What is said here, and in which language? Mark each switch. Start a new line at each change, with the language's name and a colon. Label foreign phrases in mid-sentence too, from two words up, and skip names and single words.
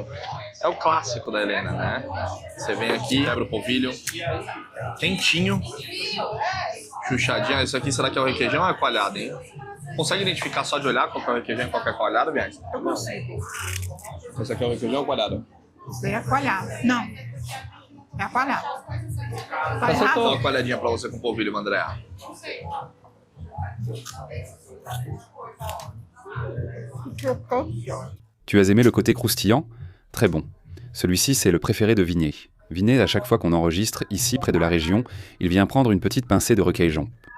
Portuguese: É o clássico da Helena, né? Você vem aqui, quebra o polvilho, quentinho, chuchadinho. Isso aqui será que é o requeijão ou é coalhada, hein? Consegue identificar só de olhar qual que é o requeijão e qual que é a coalhada, Bianca? Eu consigo. Esse aqui é o requeijão ou coalhada? Isso daí é coalhado. Não. É coalhado. Tá Só errado? uma coalhadinha pra você com polvilho, Andréa.
French: Tu as aimé le côté croustillant? Très bon. Celui-ci, c'est le préféré de Vinet. Vinet, à chaque fois qu'on enregistre, ici, près de la région, il vient prendre une petite pincée de requeijão.